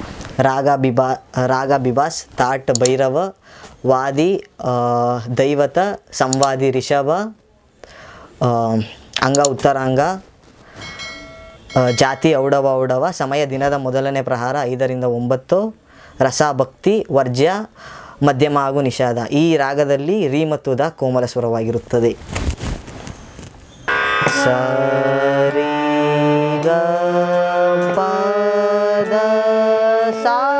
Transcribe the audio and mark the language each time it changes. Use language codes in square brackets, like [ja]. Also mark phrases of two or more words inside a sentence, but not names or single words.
[mr] राग बिबास ताट भैरव वादी दैवत संवादी ऋषभ अंग उत्तरांग [kn] ಜಾತಿ ಔಡವ ಸಮಯ ದಿನದ ಮೊದಲನೇ ಪ್ರಹಾರ 5ರಿಂದ 9 ರಸ ಭಕ್ತಿ ವರ್ಜ್ಯ ಮಧ್ಯಮ ಹಾಗೂ ನಿಷಾದ. ಈ ರಾಗದಲ್ಲಿ ರೀ ಮತ್ತು ದ ಕೋಮಲ ಸ್ವರವಾಗಿರುತ್ತದೆ. ಸರಿ ಗ ಪ ದ ಸಾ